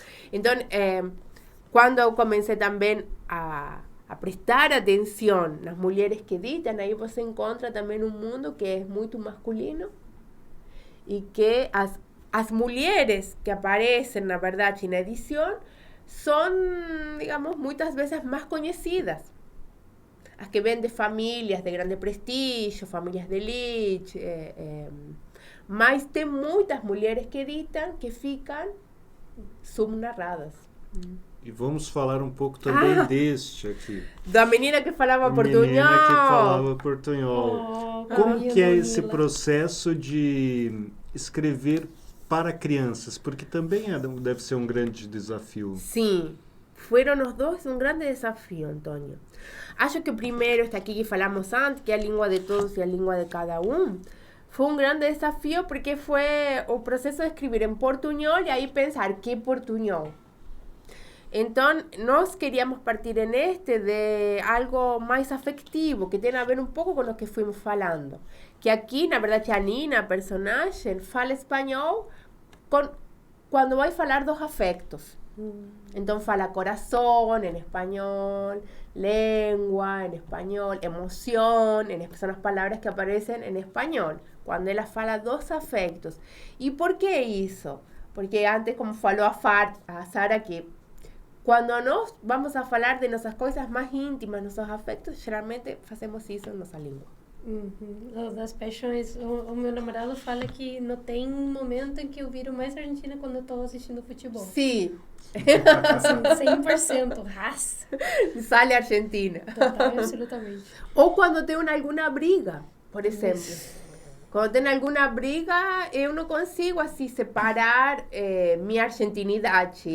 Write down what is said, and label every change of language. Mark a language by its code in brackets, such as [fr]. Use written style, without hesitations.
[es] Entonces, cuando comencé también a prestar atención a las mujeres que editan, ahí pues se encuentra también un mundo que es muy masculino y que [pt] as mulheres que aparecen, na verdade, na edição, são, digamos, muitas vezes mais conhecidas. As que vêm de famílias de grande prestígio, famílias de elite, mas tem muitas mulheres que editam que ficam subnarradas. E vamos falar um pouco também deste aqui. Da menina que falava portunhol. Menina que falava portunhol. Como ai, que é Camila. esse processo de escrever para crianças? Porque também deve ser um grande desafio. Sim, foram os dois um grande desafio, Antônio. Acho que o primeiro, este aqui que falamos antes, que é a língua de todos e a língua de cada um, foi um grande desafio porque foi o processo de escrever em portunhol e aí pensar que portunhol. Então, nós queríamos partir en de algo mais afectivo, que tem a ver um pouco com o que fuimos falando. Que aqui, na verdade, a Nina, a personagem, fala espanhol quando vai falar dos afectos. Então, fala [es] corazón en español, lengua en español, emoción, son las palabras que aparecen en español, cuando ella fala dos afectos. ¿Y por qué eso? Porque antes, como falou a Sara, que cuando nos vamos a hablar de nuestras cosas más íntimas, nuestros afectos, generalmente hacemos eso en nuestra lengua. Uhum. [pt] O das paixões, o meu namorado fala que não tem momento em que eu viro mais argentina quando eu tô assistindo futebol. [es] Sí, [pt] Assim, 100%, raça. [es] sale Argentina. [pt] Total e absolutamente. O quando tem alguma briga, por exemplo. Quando tem alguma briga, eu não consigo assim separar minha argentinidade.